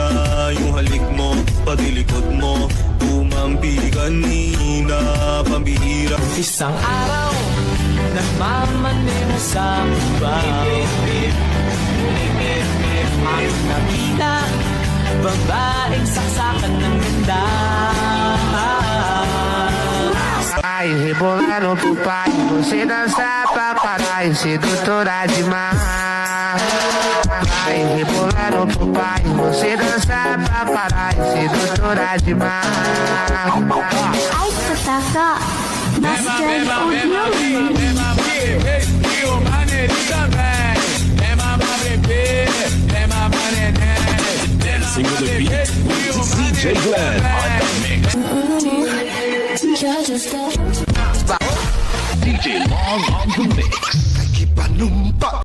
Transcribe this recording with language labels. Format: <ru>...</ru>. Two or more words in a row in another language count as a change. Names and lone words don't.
<tl>Yung halik mo, pati likod mo, tumampi kanina. Pambihira. Isang araw, nagmamaneho sa bahay. Ang nakita, babaeng saksakan ng ganda.</tl> <pt>Ai, rebolando pro pai, você dança pra caralho, sedutora demais. Ai, rebolando pro pai, você dança pra caralho, sedutora demais. Ai,</pt> <en>Kataka, Master Audio. Dancing with the beat with DJ Glenn on the mix. DJ Long on the mix.</en>